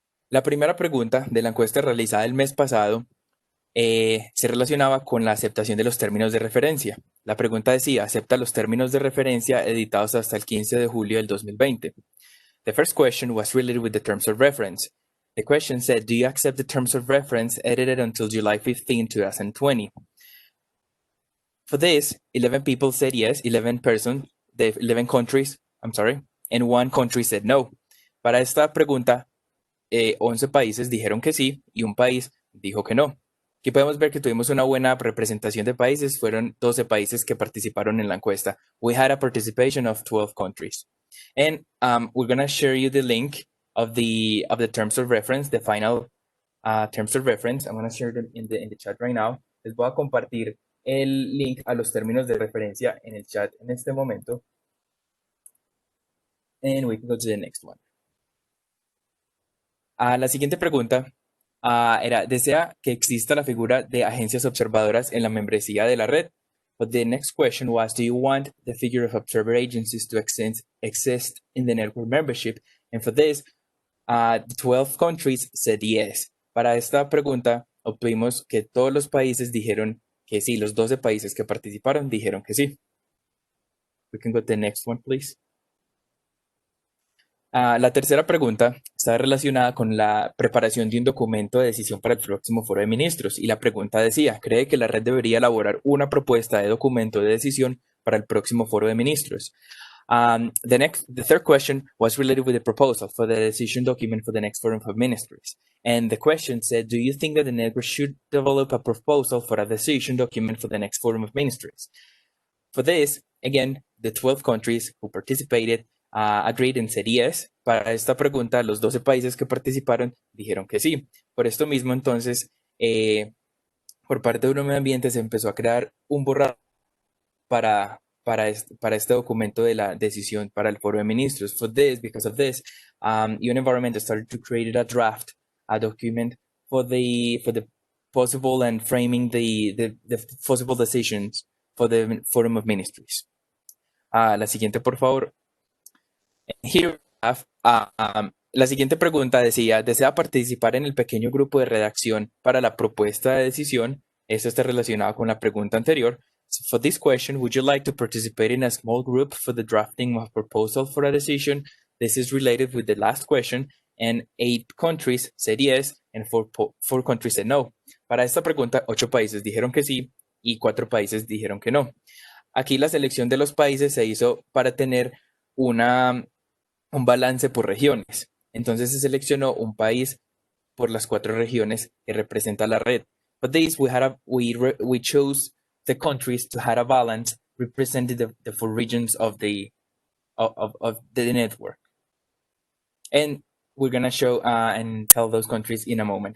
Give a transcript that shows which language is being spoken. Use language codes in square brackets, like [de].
[es] La primera pregunta de la encuesta realizada el mes pasado se relacionaba con la aceptación de los términos de referencia. La pregunta decía, ¿acepta los términos de referencia editados hasta el 15 de julio del 2020? [en] The first question was related with the terms of reference. The question said, do you accept the terms of reference edited until July 15, 2020? For this, 11 people said yes, 11 countries, and one country said no. [es] Para esta pregunta, 11 países dijeron que sí y un país dijo que no. Aquí podemos ver que tuvimos una buena representación de países. Fueron 12 países que participaron en la encuesta. [en] We had a participation of 12 countries. And we're going to share you the link of the terms of reference, the final terms of reference. I'm going to share them in the chat right now. [es] Les voy a compartir el link a los términos de referencia en el chat en este momento. [en] And we can go to the next one. [es] La siguiente pregunta era, ¿desea que exista la figura de agencias observadoras en la membresía de la red? [en] But the next question was, do you want the figure of observer agencies to exist in the network membership? And for this, 12 countries said yes. [es] Para esta pregunta, obtuvimos que todos los países dijeron que sí. Los 12 países que participaron dijeron que sí. [en] We can go to the next one, please. [es] La tercera pregunta está relacionada con la preparación de un documento de decisión para el próximo foro de ministros. Y la pregunta decía, ¿cree que la red debería elaborar una propuesta de documento de decisión para el próximo foro de ministros? [en] The third question was related with the proposal for the decision document for the next forum of ministries. And the question said, do you think that the network should develop a proposal for a decision document for the next forum of ministries? For this, again, the 12 countries who participated agreed and said yes. [es] Para esta pregunta, los 12 países que participaron dijeron que sí. Por esto mismo, entonces, por parte de medio ambiente se empezó a crear un borrador para este documento de la decisión para el foro de ministros. [en] Because of this, UN Environment started to create a draft, a document for the possible and framing the possible decisions for the forum of ministries. [es] La siguiente, por favor. [en] Here we have, [es] la siguiente pregunta decía, ¿desea participar en el pequeño grupo de redacción para la propuesta de decisión? Esto está relacionado con la pregunta anterior. [en] So for this question, would you like to participate in a small group for the drafting of a proposal for a decision? This is related with the last question, and 8 countries said yes, and 4 countries said no. [es] Para esta pregunta, 8 países dijeron que sí y 4 países dijeron que no. Aquí la selección de los países se hizo para tener una, un balance por regiones. Entonces se seleccionó un país por las cuatro regiones que representa la red. [en] But this we chose the countries to have a balance representing the four regions of of the network. And we're gonna show and tell those countries in a moment.